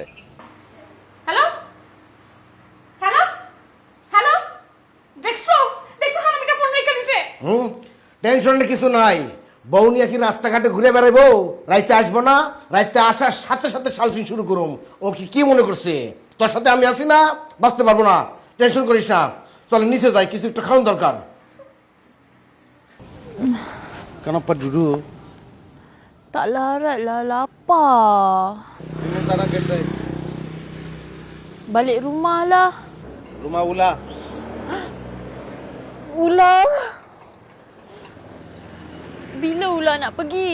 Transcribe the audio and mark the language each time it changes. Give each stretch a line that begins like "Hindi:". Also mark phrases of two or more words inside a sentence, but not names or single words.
Bangla: হ্যালো হ্যালো হ্যালো, দেখছো খানামিটা ফোন রেখে দিছে। টেনশনের কিছু নাই। বউ নিয়ে কি রাস্তাঘাটে ঘুরে বেড়াইবো? রাইতে আসবো না? রাইতে আসার সাথে সাথে সালসিং শুরু করুম। ও কি মনে করছে তোর সাথে আমি আছি না? বাঁচতে পারবো না, টেনশন করিস না। চল নিচে যাই, কিছু একটা খাওয়ান দরকার।
Malay: Kenapa duduk? Tak larat lah, lapar. Ini tanah kedai. Balik rumah lah. Rumah Ula. Ular. Bila Ular nak pergi?